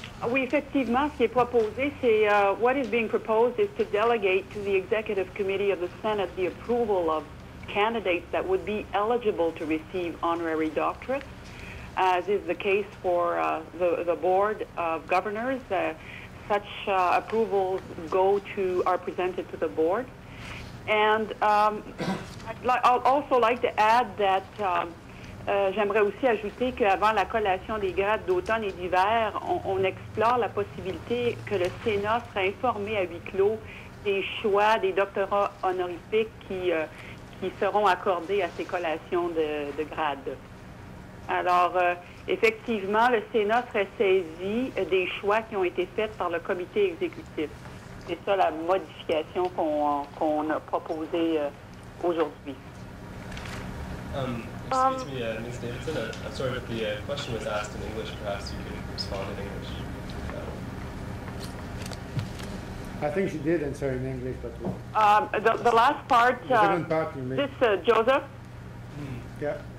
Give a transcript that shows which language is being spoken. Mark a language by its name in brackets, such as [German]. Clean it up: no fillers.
[French] Oui, effectivement, ce qui est proposé, c'est [English] what is being proposed is to delegate to the executive committee of the Senate the approval of candidates that would be eligible to receive honorary doctorates, as is the case for the board of governors. Such approvals are presented to the board. And I'd also like to add that [French] j'aimerais aussi ajouter qu'avant la collation des grades d'automne et d'hiver, on explore la possibilité que le Sénat sera informé à huis clos des choix des doctorats honorifiques qui seront accordés à ces collations de grades. Alors, effectivement, le Sénat serait saisi des choix qui ont été faits par le comité exécutif. C'est ça la modification qu'on a proposée aujourd'hui. [English] Excuse me, Ms. Davidson, I'm sorry, but the question was asked in English. Perhaps you can respond in English. I think she did answer in English, but... The last part... Joseph? Yeah.